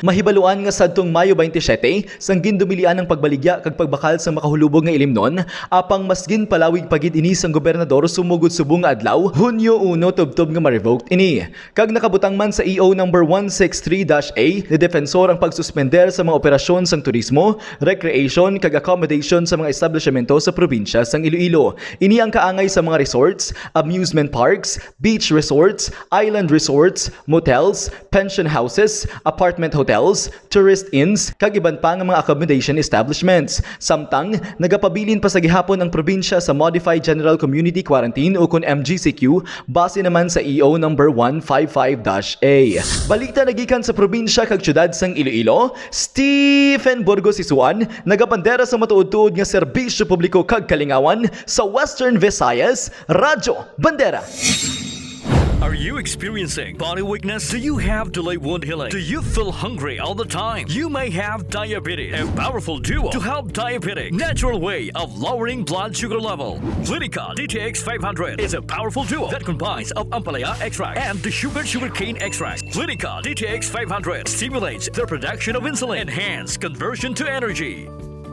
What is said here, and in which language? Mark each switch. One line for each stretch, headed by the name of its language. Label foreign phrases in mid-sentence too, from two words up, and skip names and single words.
Hiligaynon: Mahibaluan nga sadtong Mayo 27 sang gindumilian ang pagbaligya kag pagbakal sa makahulubog nga ilimnon apang mas ginpalawig pagid ini sang gobernador sumugod subong nga adlaw Hunyo 1 tubtob nga ma-revoked ini. Kag nakabutang man sa EO number 163-A ni defensor ang pagsuspender sa mga operasyon sang turismo, recreation kag accommodation sa mga establishmento sa probinsya sang Iloilo. Ini ang kaangay sa mga
English: resorts, amusement parks, beach resorts, island resorts, motels, pension houses, apartment hotels, tourist inns,
Hiligaynon: kag iban pa nga mga
English: accommodation establishments.
Hiligaynon: Samtang nagapabilin pa sa gihapon ang probinsya sa
English: Modified General Community Quarantine
Hiligaynon: o kun MGCQ base naman sa EO number 155-A. Balita nagikan sa probinsya kag syudad sang Iloilo, Stephen Burgos Isuan nagapandera sa matuod-tuod nga serbisyo publiko kag kalingawan sa Western Visayas, Radyo Bandera.
English: Are you experiencing body weakness? Do you have delayed wound healing? Do you feel hungry all the time? You may have diabetes. A powerful duo to help diabetic. Natural way of lowering blood sugar level. Clinica DTX 500 is a powerful duo that combines of ampalaya extract and the sugarcane extract. Clinica DTX 500 stimulates the production of insulin, enhance conversion to energy.